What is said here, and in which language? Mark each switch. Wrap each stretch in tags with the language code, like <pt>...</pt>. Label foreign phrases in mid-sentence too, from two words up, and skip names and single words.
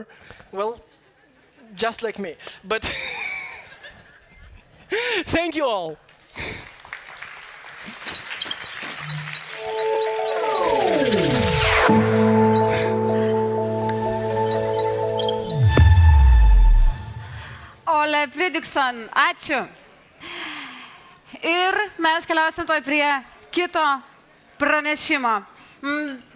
<en>Well, just like me. But thank you all.</en> <lt>Olle Pridiuksson, ačiū. Ir mes keliausim toj prie kito pranešimo.</lt>